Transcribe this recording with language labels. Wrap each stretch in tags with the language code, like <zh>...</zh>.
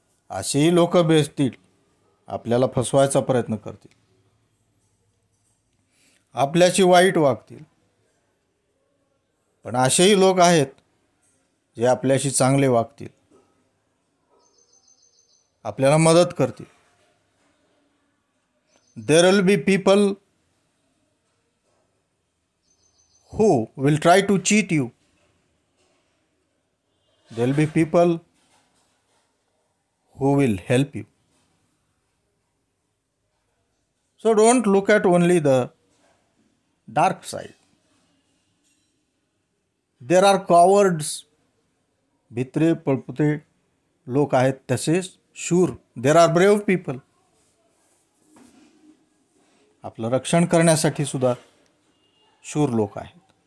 <mr>असेही लोक भेटतील, आपल्याला फसवायचा प्रयत्न करतील. आपल्याशी वाईट वागतील. पण असेही लोक आहेत जे आपल्याशी चांगले वागतील, आपल्याला मदत करतील.</mr> <en>There will be people who will try to cheat you. There will be people who will help you. So don't look at only the dark side. There are cowards,</en> <mr>भित्रे पळपुते लोक आहेत, तसेच शूर.</mr> <en>There are brave people.</en> <mr>आपलं रक्षण करण्यासाठी सुद्धा शूर लोक आहेत.</mr>